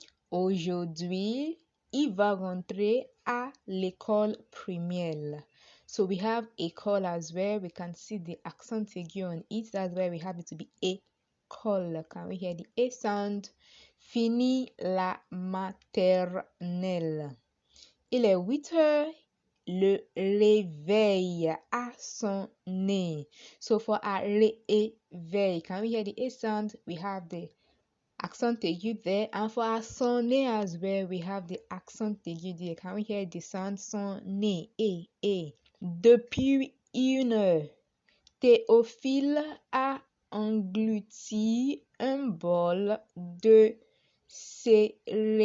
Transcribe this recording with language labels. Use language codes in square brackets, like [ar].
[fr] Aujourd'hui, il va rentrer à l'école primaire. [en] So we have école as well. We can see the accent aigu on it. That's why we have it to be école. Can we hear the A sound? [fr] Fini la maternelle. Il est 8 heures. Le réveil a sonné. [en] So for a réveil, can we hear the A sound? We have the accent aigu there, and for our sonner as well, we have the accent aigu there. Can we hear the sound sonner? A. [fr] Depuis une heure, Théophile a englouti un bol de céréales.